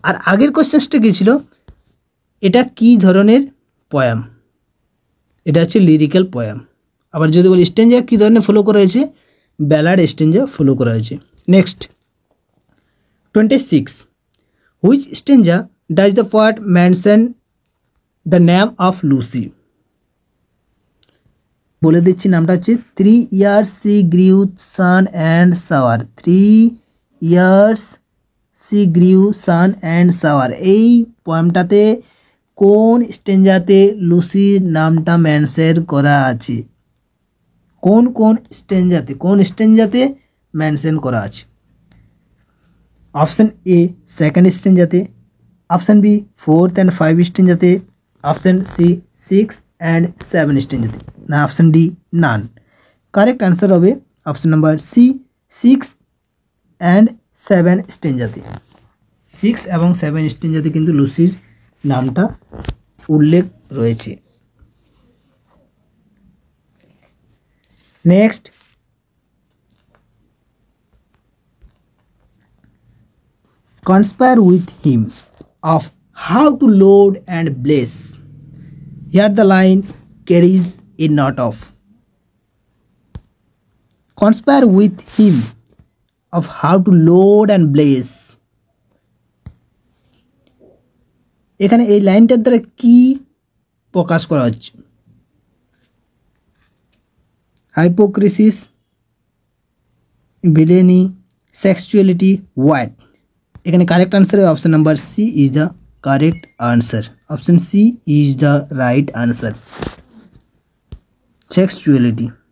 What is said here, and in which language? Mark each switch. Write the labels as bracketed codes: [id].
[bn] আর আগের কোয়েশ্চেনটা কী ছিল, এটা কী ধরনের পয়াম, এটা হচ্ছে লিরিক্যাল পয়াম। আবার যদি বলি স্ট্যাঞ্জা কী ধরনের ফলো করা হয়েছে, ব্যালাড স্ট্যাঞ্জা ফলো করা হয়েছে। [en] Next 26, which stanza does the poet mention the name of Lucy? [bn] বলে দিচ্ছি, নামটা হচ্ছে [en] 3 years she grew sun and shower, 3 years she grew sun and shower। [bn] এই পোয়েমটাতে কোন স্ট্যাঞ্জাতে লুসির নামটা মেনশন করা আছে? কোন স্ট্যাঞ্জাতে মেনশন করা আছে? Option A second স্ট্যাঞ্জাতে, option B 4th and 5 স্ট্যাঞ্জাতে, option C 6 and 7 স্ট্যাঞ্জাতে, না option D none. Correct answer হবে অপশান নাম্বার সি 6 and 7 স্ট্যাঞ্জাতে। 6 এবং 7 স্ট্যাঞ্জাতে কিন্তু লুসির নামটা উল্লেখ রয়েছে। [en] Next conspire with him of how to load and bless. Here the line carries a note of. Conspire with him of how to load and bless. [bn] এখানে এই লাইনটার দ্বারা কি প্রকাশ করা হচ্ছে? [en] Hypocrisies, villainy, sexuality, what? এখানে correct answer হবে option number C is the correct answer, option C is the right answer, sexuality.